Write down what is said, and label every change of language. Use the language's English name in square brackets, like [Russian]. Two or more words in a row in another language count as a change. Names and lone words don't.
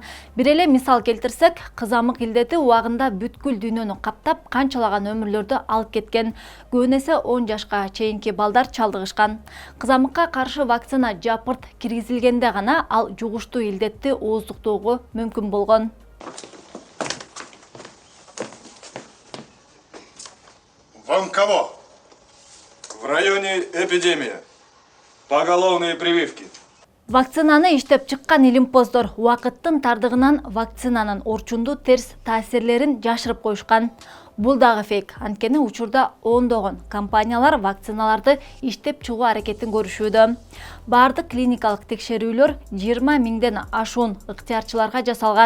[Kyrgyz] Бир эле мисал келтирсек, кызамык илдети убагында бүткүл дүйнөнү каптап, канчалаган өмүрлөрдү алып кеткен. Көбүнесе 10 жашка чейинки балдар чалдыгышкан. Кызамыкка каршы вакцина жапырт киргизилгенде гана ал жугуштуу илдетти ооздуктоого мүмкүн болгон. [Russian] Вам кого? В районе эпидемия. Поголовные прививки. [Kyrgyz] Вакцинаны иштеп чыккан илимпоздор убакыттын тардыгынан вакцинанын орчундуу терс таасирлерин жашырып коюшкан. Бул дагы фейк. Анткени учурда ондогон компаниялар вакциналарды иштеп чыгуу аракетин көрүшүүдө. Бардык клиникалык текшерүүлөр 20 000ден ашуун ыктыярчыларга жасалган.